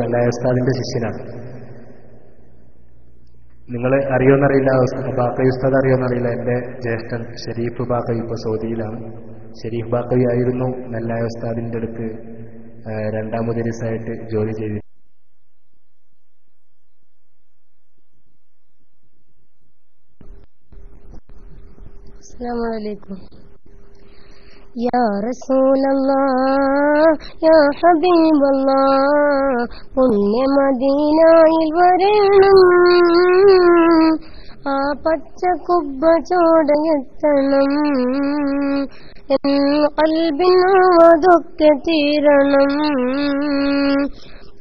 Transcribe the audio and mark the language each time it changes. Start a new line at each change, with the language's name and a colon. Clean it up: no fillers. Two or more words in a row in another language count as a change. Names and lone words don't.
Malayalam: നെല്ലായ ഉസ്താദിന്റെ ശിഷ്യനാണ്. നിങ്ങൾ അറിയോന്നറിയില്ല, ബാക്കവി ഉസ്താദ് അറിയോന്നറിയില്ല. എന്റെ ജ്യേഷ്ഠൻ ഷെരീഫ് ബാക്കവി ഇപ്പോൾ സൗദിയിലാണ്. ഷെരീഫ് ബാക്കവി ആയിരുന്നു നെല്ലായ ഉസ്താദിന്റെ അടുത്ത് 2ാം മുദരിസായിട്ട് ജോലി ചെയ്തു.
Arabic: السلام عليكم. يا رسول الله يا حبيب الله
Malayalam: പുണ്യ മദീനയിൽ വരണം, ആ പച്ച കുബ്ബ ചോടയെത്തണം, എൻ ഖൽബിനതൊക്കെ തീരണം.